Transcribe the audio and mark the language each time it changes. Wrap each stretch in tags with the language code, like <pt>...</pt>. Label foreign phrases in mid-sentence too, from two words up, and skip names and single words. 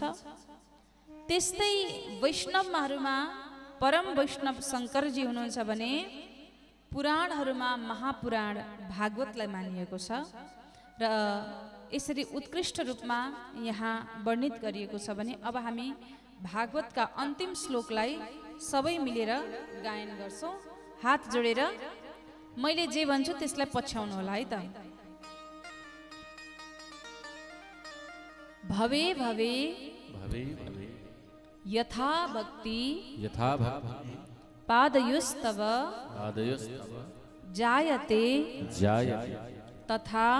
<ne>त्यस्तै वैष्णवहरूमा परम वैष्णव शङ्करजी हुनुहुन्छ भने पुराणहरूमा महापुराण भागवतलाई मानिएको छ र यसरी उत्कृष्ट रूपमा यहाँ वर्णित गरिएको छ भने अब हामी भागवतका अन्तिम श्लोकलाई सबै मिलेर गायन गर्छौं। हात जोडेर मैले जे भन्छु त्यसलाई पछ्याउनु होला है त।</ne> <sa>भवे भवे भवे भवे यथा भक्ति पादयोस्तव जायते तथा</sa>